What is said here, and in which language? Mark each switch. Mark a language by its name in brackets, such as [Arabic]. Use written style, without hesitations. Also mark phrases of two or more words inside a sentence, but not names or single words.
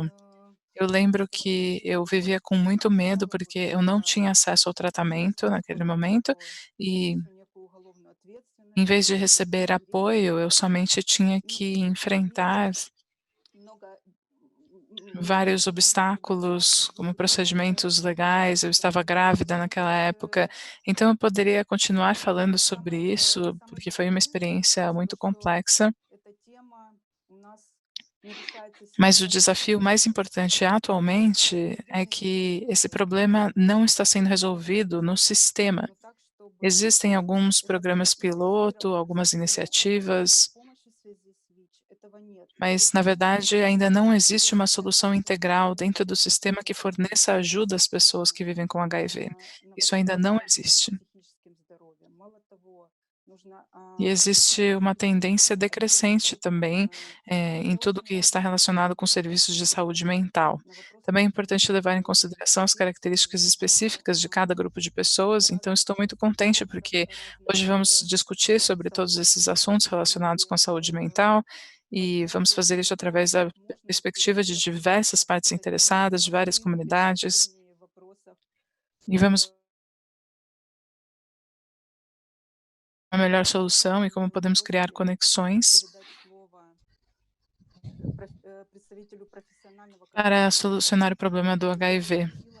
[Portuguese] Eu lembro que eu vivia com muito medo, porque eu não tinha acesso ao tratamento naquele momento, e em vez de receber apoio, eu somente tinha que enfrentar vários obstáculos, como procedimentos legais, eu estava grávida naquela época, então eu poderia continuar falando sobre isso, porque foi uma experiência muito complexa. [Russian] не решается [Portuguese] Mas o [Russian] сейчас, [Portuguese] desafio mais importante atualmente é que esse problema não está sendo resolvido no sistema. [Russian] но так, чтобы [Portuguese] Existem alguns [Russian] это [Portuguese] programas piloto, [Russian] профинансировалось, [Portuguese] algumas [Russian] но финансовой [Portuguese] iniciativas, [Russian] помощи в связи с ВИЧ этого нет. И [Portuguese] mas, [Russian] если [Portuguese] na [Russian] мы [Portuguese] verdade, [Russian] хотим [Portuguese] ainda não existe uma [Russian] решать [Portuguese] solução integral dentro do [Russian] проблему [Portuguese] sistema que forneça ajuda às pessoas que vivem com HIV. [Russian] на [Portuguese] Isso ainda [Russian] вопросы, [Portuguese] não [Russian] связанные с [Portuguese] existe. [Russian] психическим здоровьем. Мало того, нужно [Portuguese] E existe uma tendência decrescente também em tudo que está relacionado com serviços de saúde mental. [Russian] на вопросы [Portuguese] Também é importante levar em [Russian] психического [Portuguese] consideração as características específicas de cada grupo de pessoas, então estou muito contente porque hoje vamos discutir sobre todos esses assuntos relacionados com a saúde mental e vamos fazer isso através da perspectiva de diversas partes interessadas, de várias comunidades, e vamos a melhor solução e como podemos criar conexões para solucionar o problema do HIV.